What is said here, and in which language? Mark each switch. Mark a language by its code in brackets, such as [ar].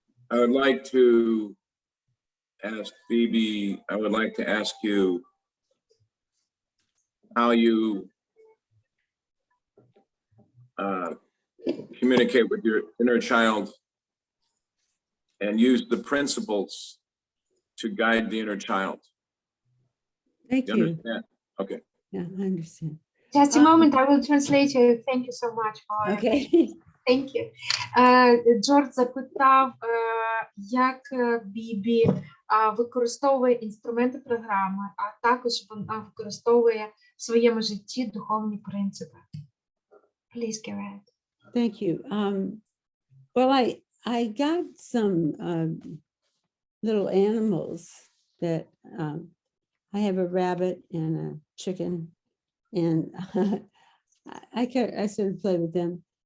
[en] I would like to ask Bebe, I would like to ask you how you communicate with your inner child and use the principles to guide the inner child. Thank You you. understand? Okay. Yeah, I understand. Just a moment, I will translate you. Thank you so much for Okay. Thank you. [uk] Джордж запитав, як Бібі використовує інструменти програми, а також вона використовує в своєму житті духовні принципи. [en] Please go ahead. Thank you. Well, I got some little animals that I have a rabbit and a chicken, and I sort of play with them.